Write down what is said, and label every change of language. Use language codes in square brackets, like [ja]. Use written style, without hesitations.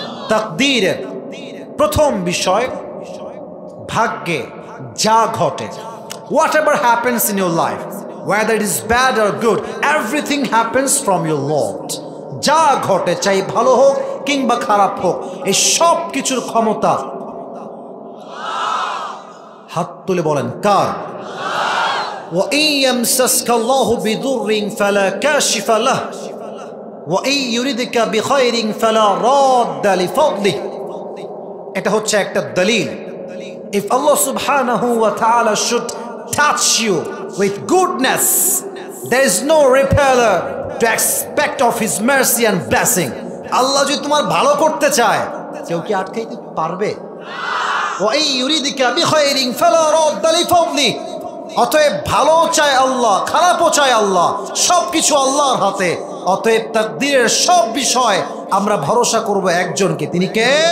[bn] তাকদীরের প্রথম বিষয়, ভাগ্যে যা ঘটে, [en] whatever happens in your life, whether it is bad or good, everything happens from your Lord. [bn] যা ঘটে, চাই ভালো হোক কিংবা খারাপ হোক, এই সব কিছুর ক্ষমতা, হাত তুলে বলেন, কার? [ar] وَإِن يَمْسَسْكَ اللَّهُ بِضُرٍّ فَلَا كَاشِفَ لَهُ وَإِن يُرِدْكَ بِخَيْرٍ فَلَا رَادَّ لِفَضْلِهِ। [bn] এটা হচ্ছে একটা দলিল। [en] If Allah subhanahu wa ta'ala should touch you with goodness, there is no repeller to expect of His mercy and blessing. [bn] আল্লাহ যদি তোমার ভালো করতে চায়, কেউ কি আটকাইতে পারবে? [ar] وَإِن يُرِدْكَ بِخَيْرٍ فَلَا رَادَّ لِفَضْلِهِ। [bn] অতএব ভালো চায় আল্লাহ, খারাপও চায় আল্লাহ, সব কিছু আল্লাহর হাতে। অতএব তাকদীরের সব বিষয় আমরা ভরসা করব একজনকে, তিনি কে?